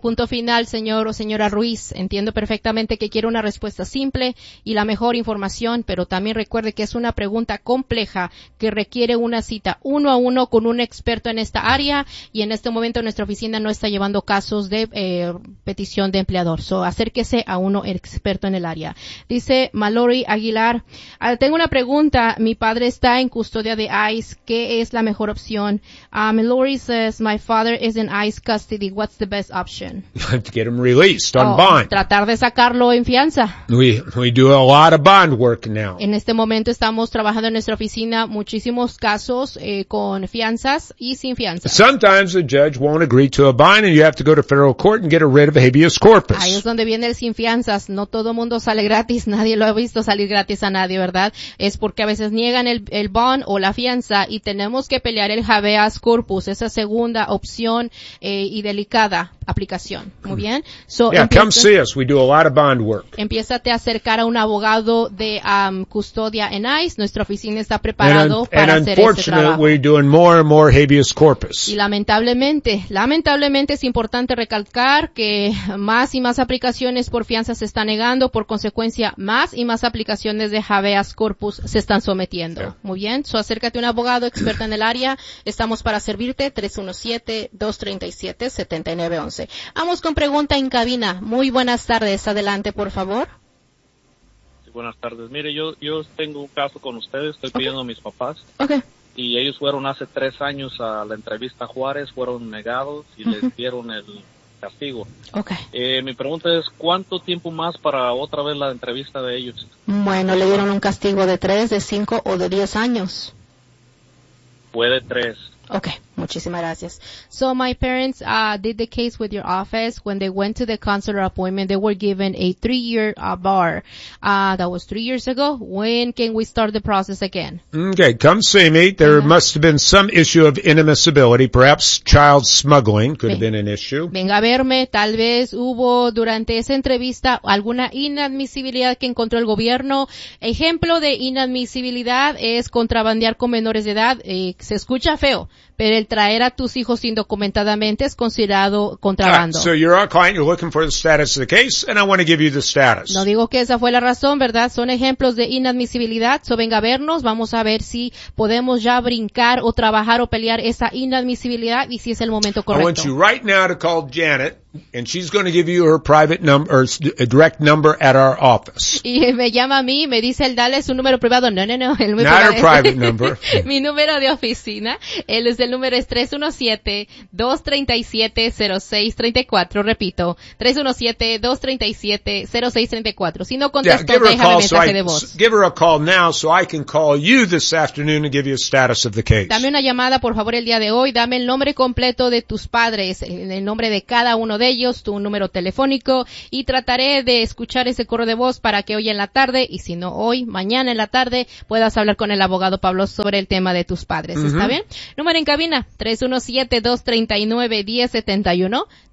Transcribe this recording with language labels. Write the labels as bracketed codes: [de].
[es] Punto final, señor o señora Ruiz. Entiendo perfectamente que quiere una respuesta simple y la mejor información, pero también recuerde que es una pregunta compleja que requiere una cita uno a uno con un experto en esta área, y en este momento nuestra oficina no está llevando casos de petición de empleador. So, acérquese a uno experto en el área. Dice Mallory Aguilar, tengo una pregunta. Mi padre está en custodia de ICE. ¿Qué es la mejor opción? [en] Lori says, my father is in ICE custody. What's the best option? To get him released on bond. [es] Tratar de sacarlo en fianza. [en] We do a lot of bond work now. [es] En este momento estamos trabajando en nuestra oficina muchísimos casos con fianzas y sin fianzas. [en] Sometimes the judge won't agree to a bond and you have to go to federal court and get a writ of habeas corpus. [es] Ahí es donde viene el sin fianzas. No todo mundo sale gratis. Nadie lo ha visto salir gratis a nadie, ¿verdad? Es porque a veces niegan el bond o la fianza y tenemos que pelear el habeas corpus, esa segunda opción y delicada aplicación. Muy bien. [en] So, yeah, come see us. We do a lot of bond work. [es] Empiézate a acercar a un abogado de custodia en ICE. Nuestra oficina está preparado para hacer ese trabajo. [en] And unfortunately, we're doing more and more habeas corpus. [es] Y lamentablemente es importante recalcar que más y más aplicaciones por fianza se están negando. Por consecuencia, más y más aplicaciones de habeas corpus se están sometiendo. Yeah. Muy bien. So, acércate a un abogado experto en el área. Estamos para servirte. 317-237-7911. Vamos con pregunta en cabina. Muy buenas tardes. Adelante, por favor. Sí, buenas tardes. Mire, yo tengo un caso con ustedes. Estoy pidiendo a mis papás. Okay. Y ellos fueron hace 3 años a la entrevista a Juárez. Fueron negados y les dieron el castigo. Okay. Mi pregunta es, ¿cuánto tiempo más para otra vez la entrevista de ellos? Bueno, le dieron un castigo de 3, de 5 o de 10 años. Puede 3. Okay, muchísimas gracias. [en] So my parents did the case with your office. When they went to the consular appointment, they were given a 3-year bar. That was 3 years ago. When can we start the process again? Okay, come see me. There must have been some issue of inadmissibility. Perhaps child smuggling could have been an issue. [es] Venga a verme. Tal vez hubo durante esa entrevista alguna inadmisibilidad que encontró el gobierno. Ejemplo de inadmisibilidad es contrabandear con menores de edad. Se escucha feo. pero el traer a tus hijos indocumentadamente es considerado contrabando. [en] So you're our client, you're looking for the status of the case, and I want to give you the status. [es] No digo que esa fue la razón, ¿verdad? Son ejemplos de inadmisibilidad. So venga a vernos, vamos a ver si podemos ya brincar o trabajar o pelear esa inadmisibilidad y si es el momento correcto. [en] I want you right now to call Janet. And she's going to give you her private number, or a direct number at our office. [es] Y me llama a mí, me dice, dale su número privado. No, no, no. El [en] not [es] privado. [en] Her private number. [es] Mi número de oficina. Él es el número es 317-237-0634. Repito, 317-237-0634. Si no contestó, [en] yeah, give her a call, [es] déjame mensaje [en] so I, [es] de voz. [en] Give her a call now so I can call you this afternoon and give you a status of the case. [es] Dame una llamada, por favor, el día de hoy. Dame el nombre completo de tus padres, el nombre de cada uno de ellos, tu número telefónico, y trataré de escuchar ese correo de voz para que hoy en la tarde, y si no hoy, mañana en la tarde, puedas hablar con el abogado Pablo sobre el tema de tus padres. Uh-huh. ¿Está bien? Número en cabina, 317-239-1071.